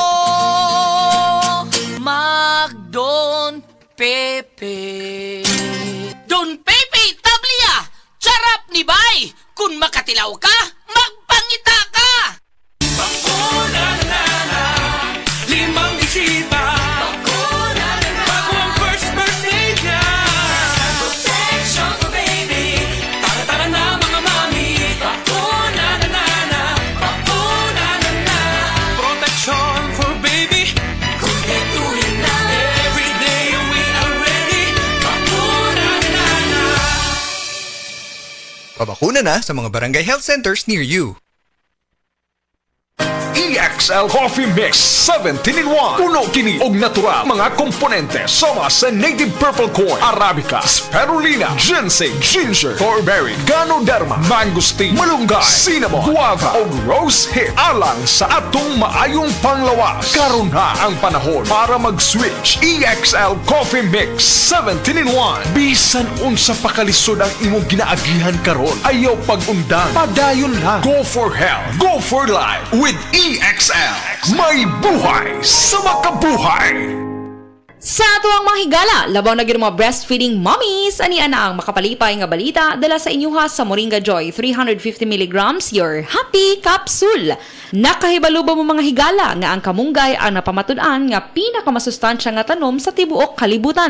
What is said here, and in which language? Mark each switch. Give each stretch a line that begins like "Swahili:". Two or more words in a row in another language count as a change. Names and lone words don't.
Cebuano: Mag Don Pepe. Don Pepe Tablia, sarap ni bay. Kung makatilaw ka, magpangita ka.
Filipino: Bakuna na na, limang bisita. Bakuna na na, bago ang
English: first birthday
Filipino: niya.
English: Protection for baby,
Filipino: tara-tara na mga mami. Bakuna na na na, bakuna na na.
English: Protection for baby,
Filipino: kumpletuhin na.
English: Every day we are ready.
Filipino: Bakuna na na. Pabakuna na sa mga barangay
English: health centers near you. EXL Coffee Mix 17-in-1.
Cebuano: Puno kini og natural mga komponente sama sa
English: native purple corn,
Cebuano: arabica, spirulina, ginseng, ginger, thornberry, ganoderma, mangosteen, malunggay, cinnamon, guava ug
English: rose hip
Cebuano: alang sa atong maayong panglawas. Karon na ang panahon para mag-switch.
English: EXL Coffee Mix 17-in-1.
Cebuano: Bisan unsa pa kalisod ang imong ginaagihan karon, ayaw pag-undang, padayon lang.
English: Go for health, go for life with EXL.
Filipino: May buhay sa makabuhay.
Cebuano: Sa tuwang mga higala, labaw na gyud mga
English: breastfeeding mommies,
Cebuano: ani ana ang makapalipay nga balita dala sa inyuha sa Moringa Joy 350 mg
English: your happy capsule.
Cebuano: Nakahibalo ba mo mga higala nga ang kamunggay ang napamatud-an nga pinakamasustansya nga tanom sa tibuok kalibutan.